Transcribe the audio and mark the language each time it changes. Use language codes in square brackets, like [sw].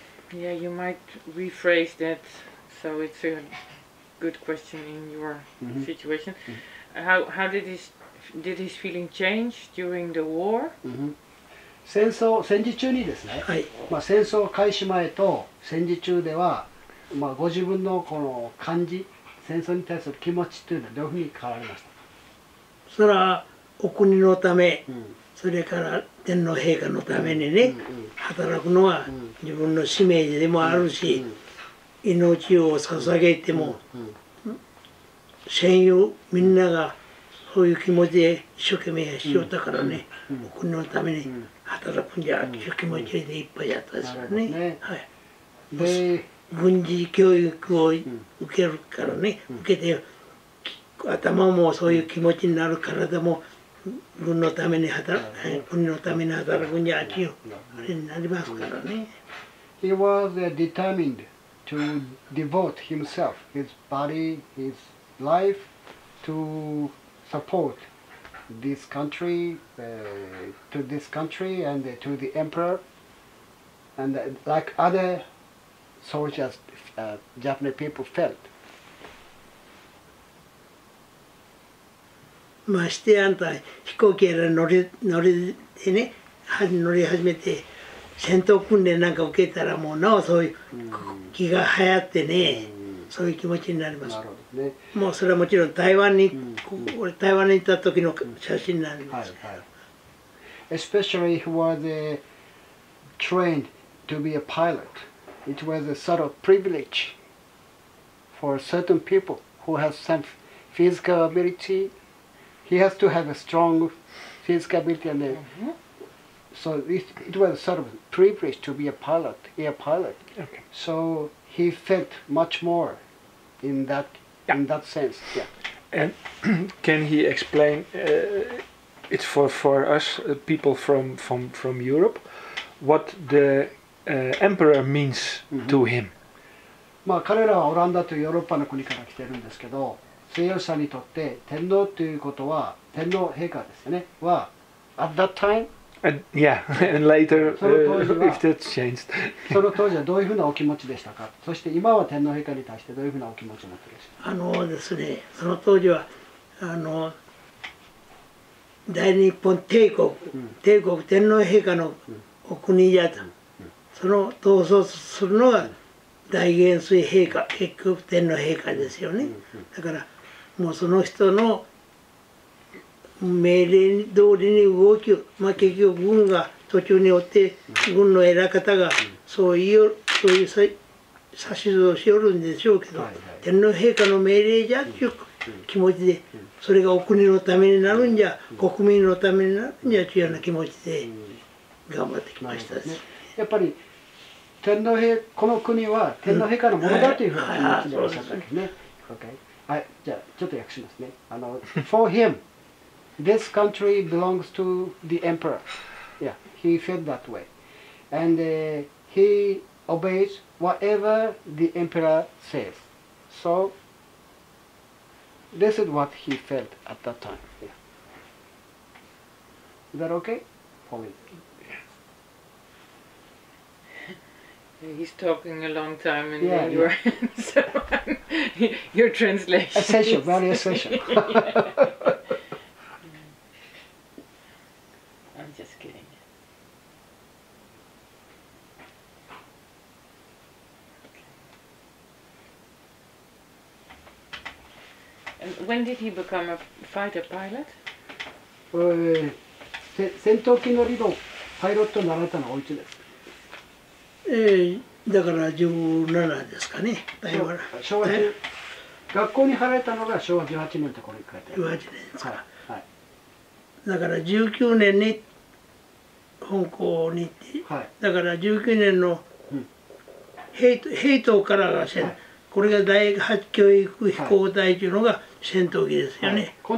[en] Yeah, you might rephrase that so it's a good question in your situation. How did his feeling change during the war? [ja] 戦時中にですね、戦争開始前と戦時中では、ご自分のこの感じ、戦争に対する気持ちというのはどういうふうに変わりました？それはお国のため、それから天皇陛下のためにね、働くのは自分の使命でもあるし、命を捧げても、戦友みんながそういう気持ちで一生懸命しよったからね、お国のために働くんじゃっていう気持ちでいっぱいやったですからね。で軍事教育を受けるからね、受けて頭もそういう気持ちになる、体も軍のために国のために働くんじゃっていうあれになりますからね。 [en] He was determined to devote himself, his body, his life to support this country, to this country and to the emperor, and like other soldiers, Japanese people felt. [ja] ましてあんた飛行機やら乗り始めて戦闘訓練なんか受けたらもうなおそういう気が流行ってね、そういう気持ちになります。なるほどね。もうそれはもちろん台湾に行った時の写真なんですけど。 [en] Especially who was trained to be a pilot, it was a sort of privilege for certain people who have some physical ability. He has to have a strong physical ability, and so it was sort of privilege to be a pilot, air pilot. Okay. So he felt much more in that sense. Yeah. And can he explain? It's for us people from Europe, what the emperor means to him. [ja] まあ彼らはオランダというヨーロッパの国から来てるんですけど、末吉さんにとって天皇ということは天皇陛下ですよね。 [en] は at that time. Yeah, and later if that's changed. [ja] その当時はどういうふうなお気持ちでしたか。そして今は天皇陛下に対してどういうふうなお気持ちを持っていらっしゃる。ですね、その当時は大日本帝国、天皇陛下のお国じゃと、その統率するのが大元帥陛下、結局天皇陛下ですよね。だからもうその人の命令通りに動きを、まあ、結局軍が途中によって軍の偉方がそういう指図をしよるんでしょうけど、天皇陛下の命令じゃっていう気持ちで、それがお国のためになるんじゃ、国民のためになるんじゃというような気持ちで頑張ってきましたです。やっぱりこの国は天皇陛下のものだというふうな気持ちでいらっしゃったんですね。はい、じゃあちょっと訳しますね。 [en] For him, this country belongs to the emperor. Yeah, he felt that way, and he obeys whatever the emperor says. So this is what he felt at that time. Yeah. Is that okay? Pauline? He's talking a long time, and then you're so your translation. Essential, very essential. I'm just kidding. And when did he become a fighter pilot? [ja] 戦闘機乗りのパイロットになられたのはおいつです。だから17ですかね。昭和学校に入られたのが昭和18年ってこれ書いてある。 18年ですから。はい、だから19年に香港に行って、はい、だから19年の兵頭からがこれが第8教育飛行隊というのが戦闘機ですよね。はい、